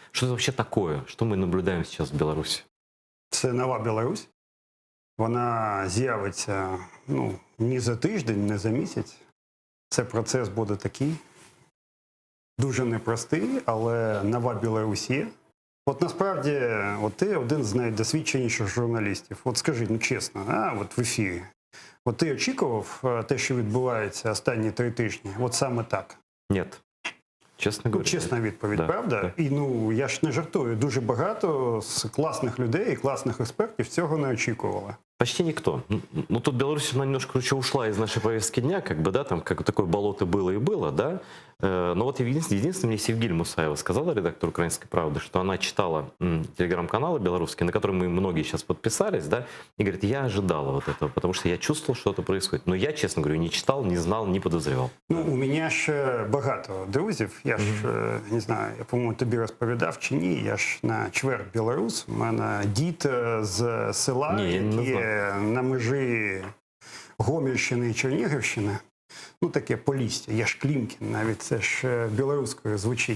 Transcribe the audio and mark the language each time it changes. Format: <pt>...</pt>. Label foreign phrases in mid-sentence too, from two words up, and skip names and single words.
<ru>Что это вообще такое? Что мы наблюдаем сейчас в Беларуси?</ru> <uk>Це нова Білорусь. Вона з'явиться не за тиждень, не за місяць. Це процес буде такий, дуже непростий, але нова Білорусь є. От насправді, ти один з найдосвідченіших журналістів. От скажи, чесно, от в ефірі. От ти очікував те, що відбувається останні 3 тижні? От саме так?</uk> <ru>Нет. Честно говоря.</ru> <uk>Чесна відповідь,</uk> <ru>Да, правда? да.</ru> <uk>І я ж не жартую. Дуже багато з класних людей і класних експертів цього не очікували.</uk> <ru>Почти никто. Ну, тут Беларусь, она немножко, короче, ушла из нашей повестки дня, как бы, да, там, как такое болото было и было, да. Но вот единственное, мне Севгиль Мусаева сказала, редактор «Украинской правды», что она читала телеграм-каналы белорусские, на которые мы многие сейчас подписались, да, и говорит, я ожидала вот этого, потому что я чувствовал, что это происходит. Но я, честно говорю, не читал, не знал, не подозревал.</ru> <uk>У мене ж багато друзів. Я ж, не знаю, я, по-моєму, тобі розповідав чи ні, я ж на чверть білорус. У мене дід з села, який на межі Гомельщини і Чернігівщини. Таке Полісся, я ж Клімкін, навіть це ж білоруською звучить.</uk>